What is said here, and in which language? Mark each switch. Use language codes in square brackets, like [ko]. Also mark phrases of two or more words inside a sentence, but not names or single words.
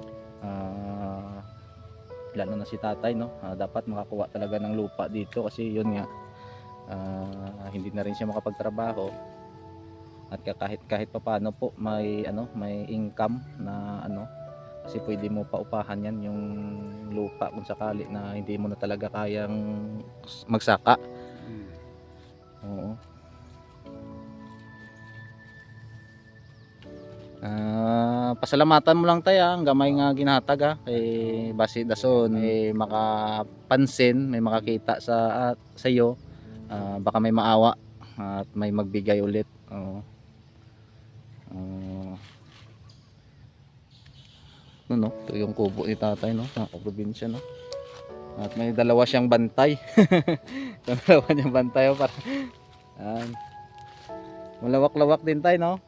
[tl] Lalo na si tatay, no, dapat makakuha talaga ng lupa dito kasi yun nga, hindi na rin siya makapagtrabaho at kahit papaano po may ano, may income na ano, kasi pwede mo paupahan yan yung lupa kung sakali na hindi mo na talaga kayang magsaka. [hil] Oo. Pasalamatan mo lang tayo, ang gamay nga ginhatag, kay basi dason may makapansin, may makakita sa iyo, [tl] baka may maawa at may magbigay ulit. No, ito yung kubo ni tatay, no, sa probinsya, no. At may dalawa siyang bantay. Dalawa niyang bantay, para malawak-lawak din tayo, no.